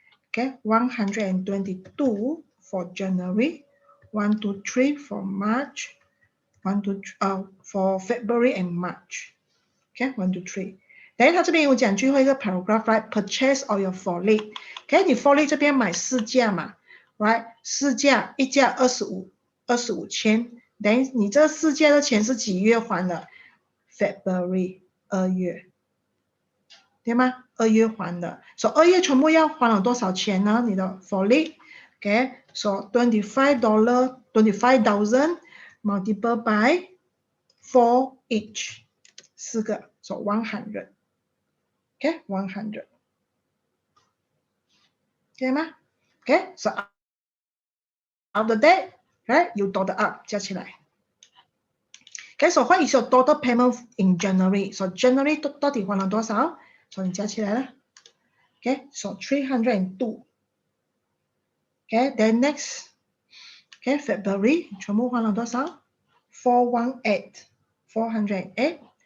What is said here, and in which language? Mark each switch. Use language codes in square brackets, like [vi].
[en] Okay, 122 for January, 123 for March, 123 for February and March. Okay, 123. [zh] Then 它这边有讲最后一个 paragraph, right? [en] Purchase of your forklift. Okay, [zh] 你 forklift 这边买4架嘛 [en] ，right? [zh] 4架，一架25千。 Then 你这4架的钱是几月还的？February 2月，对吗？2月还的。 So 2月全部要还了多少钱呢？ [en] 你的 forklift, okay? So $25, 25,000 multiplied by 4 each. 4个 so 100. Okay, 100. Okay 吗 ？Okay, so after that, right, you total up [zh] 加起来。 [en] Okay, so what is your total payment in January? [zh] So January 到底还了多少？所以你加起来了。 [en] Okay, so 302. [zh] Okay, then next, okay, February 全部还了多少？418, 408.